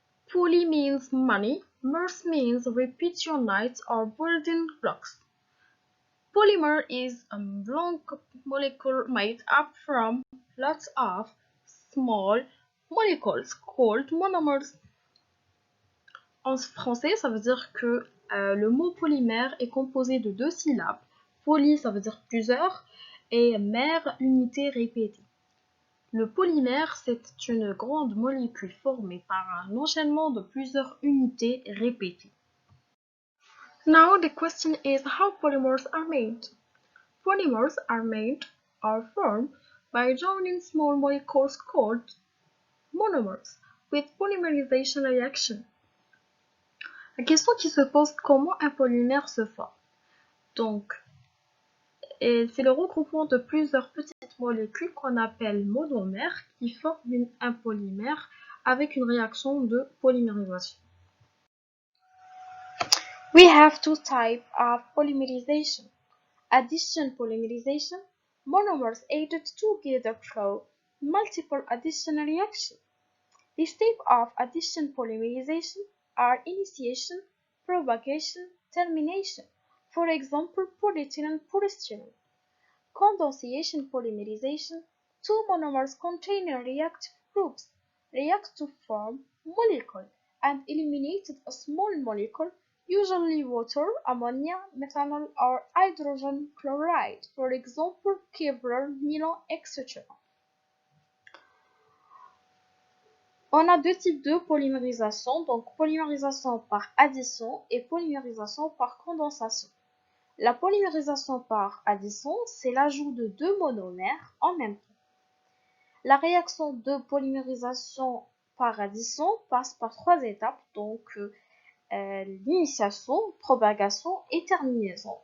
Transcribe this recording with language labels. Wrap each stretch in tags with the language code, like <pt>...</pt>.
<en>Poly means many, mers means repeat units or building blocks. Polymer is a long molecule made up from lots of small molecules called monomers.</en> <fr>En français, ça veut dire que le mot polymère est composé de deux syllabes. Poly, ça veut dire plusieurs, et mère, unité répétée. Le polymère, c'est une grande molécule formée par un enchaînement de plusieurs unités répétées.</fr> <en>Now the question is how polymers are made. Polymers are made or formed by joining small molecules called monomers with polymerization reaction.</en> <fr>La question qui se pose, comment un polymère se forme? Donc, c'est le regroupement de plusieurs petites molécules qu'on appelle monomères qui forment un polymère avec une réaction de polymérisation.</fr> <en>We have two types of polymerization. Addition polymerization, monomers added together through multiple addition reactions. These types of addition polymerization are initiation, propagation, termination. For example, polyethylene polystyrene. Condensation polymerization, two monomers containing reactive groups react to form molecule and eliminate a small molecule, usually water, ammonia, methanol, or hydrogen chloride, for example, Kevlar, nylon, etc.</en> <fr>On a deux types de polymérisation, donc polymérisation par addition et polymérisation par condensation. La polymérisation par addition, c'est l'ajout de deux monomères en même temps. La réaction de polymérisation par addition passe par trois étapes, donc l'initiation, propagation et terminaison.</fr>